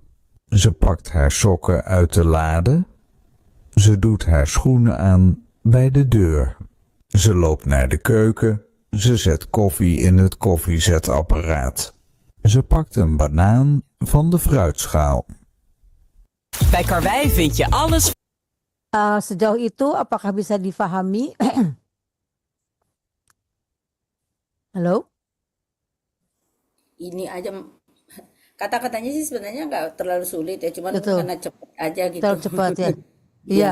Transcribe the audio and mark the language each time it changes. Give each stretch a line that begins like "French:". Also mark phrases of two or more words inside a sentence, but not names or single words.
Dutch: Ze pakt haar sokken uit de lade. Ze doet haar schoenen aan bij de deur. Ze loopt naar de keuken. Ze zet koffie in het koffiezetapparaat. Ze pakt een banaan van de fruitschaal. Bij Karwei vind je alles.
Indonesian: Sejauh itu apakah bisa difahami? Halo? Ini aja kata-katanya sih sebenarnya nggak terlalu sulit ya, cuman Betul. karena cepet aja gitu. Terlalu cepat ya. Iya